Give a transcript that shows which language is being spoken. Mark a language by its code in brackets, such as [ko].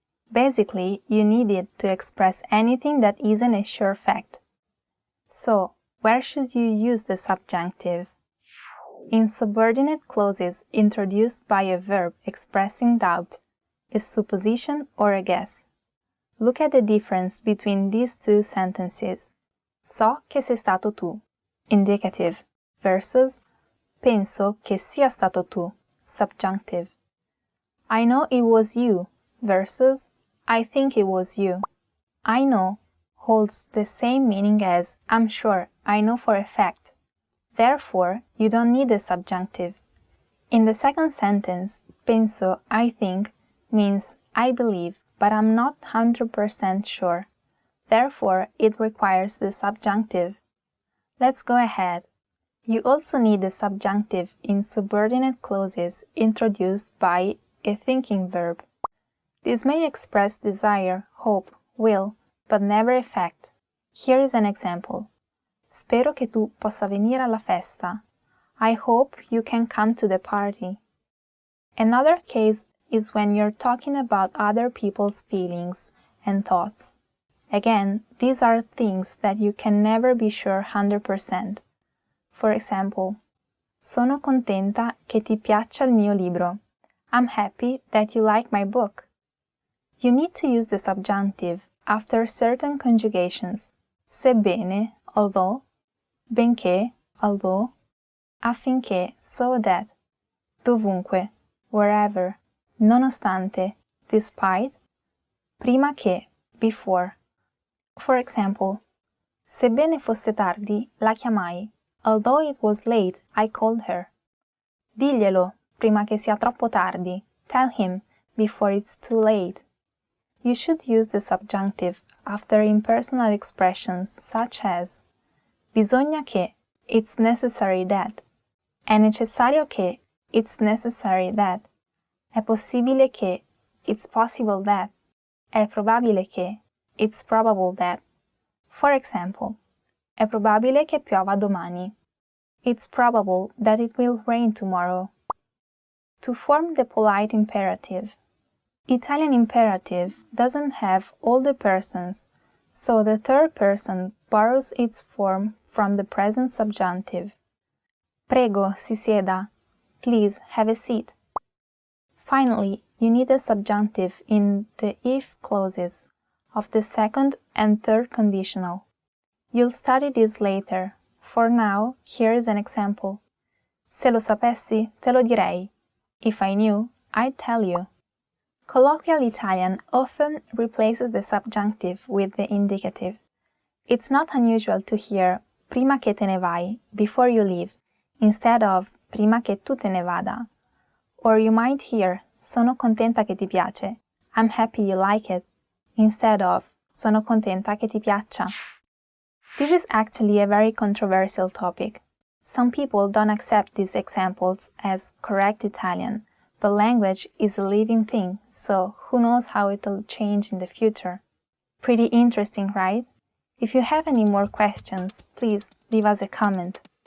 [en] Basically, you need it to express anything that isn't a sure fact. So, where should you use the subjunctive? In subordinate clauses introduced by a verb expressing doubt, a supposition or a guess. Look at the difference between these two sentences. [it] So che sei stato tu, [en] indicative, versus [it] penso che sia stato tu, [en] subjunctive. I know it was you, versus I think it was you. I know holds the same meaning as I'm sure, I know for a fact. Therefore, you don't need a subjunctive. In the second sentence, penso, I think, means I believe, but I'm not 100% sure. Therefore, it requires the subjunctive. Let's go ahead. You also need the subjunctive in subordinate clauses introduced by a thinking verb. This may express desire, hope, will, but never effect. Here is an example. [it] Spero che tu possa venire alla festa. [en] I hope you can come to the party. Another case is when you're talking about other people's feelings and thoughts. Again, these are things that you can never be sure 100%. For example, [it] sono contenta che ti piaccia il mio libro. [en] I'm happy that you like my book. You need to use the subjunctive after certain conjugations. Sebbene, although, benché, although, affinché, so that, dovunque, wherever, nonostante, despite, prima che, before. For example, [it] sebbene fosse tardi, la chiamai. [en] Although it was late, I called her. [it] Diglielo, prima che sia troppo tardi. [en] Tell him, before it's too late. You should use the subjunctive after impersonal expressions such as [it] bisogna che, [en] it's necessary that. [it] È necessario che, [en] it's necessary that. [it] È possibile che, [en] it's possible that. [it] È probabile che, [en] it's probable that. For example, [it] è probabile che piova domani. [en] It's probable that it will rain tomorrow. To form the polite imperative. Italian imperative doesn't have all the persons, so the third person borrows its form from the present subjunctive. [it] Prego, si sieda. [en] Please, have a seat. Finally, you need a subjunctive in the if clauses of the second and third conditional. You'll study this later. For now, here is an example. [it] Se lo sapessi, te lo direi. [en] If I knew, I'd tell you. Colloquial Italian often replaces the subjunctive with the indicative. It's not unusual to hear [it] prima che te ne vai, [en] before you leave, instead of [it] prima che tu te ne vada. [en] Or you might hear [it] sono contenta che ti piace, [en] I'm happy you like it, instead of [it] sono contenta che ti piaccia. [en] This is actually a very controversial topic. Some people don't accept these examples as correct Italian, but language is a living thing, so who knows how it'll change in the future. Pretty interesting, right? If you have any more questions, please leave us a comment.